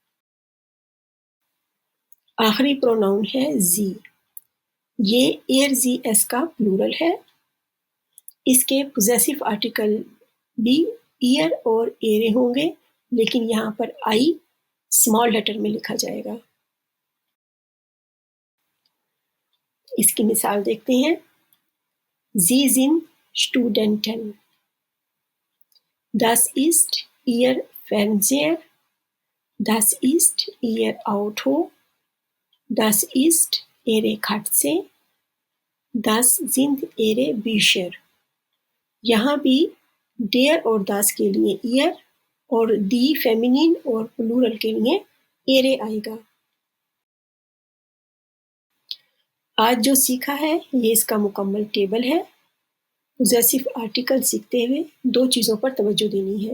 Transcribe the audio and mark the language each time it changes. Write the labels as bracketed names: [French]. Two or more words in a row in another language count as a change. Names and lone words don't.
[Hindi] आख़िरी प्रोनाउन है ज़ी. ये [German] er sie es [Hindi] का प्लूरल है. इसके [English] possessive article [Hindi] बी ईयर और एरे होंगे, लेकिन यहाँ पर आई स्मॉल लेटर में लिखा जाएगा। इसकी मिसाल देखते हैं। [German] Sie sind Studenten. Das ist Ihr Fernseher. Das ist Ihr Auto. Das ist Ihre Katze. Das sind Ihre Bücher. [Hindi] यहाँ भी डेयर और दास के लिए ईयर और दी फेमिनिन और प्लूरल के लिए एरे आएगा। आज जो सीखा है ये इसका मुकम्मल टेबल है। [English] पोजेसिव आर्टिकल [Hindi] सीखते हुए 2 चीज़ों पर तवज्जो देनी है।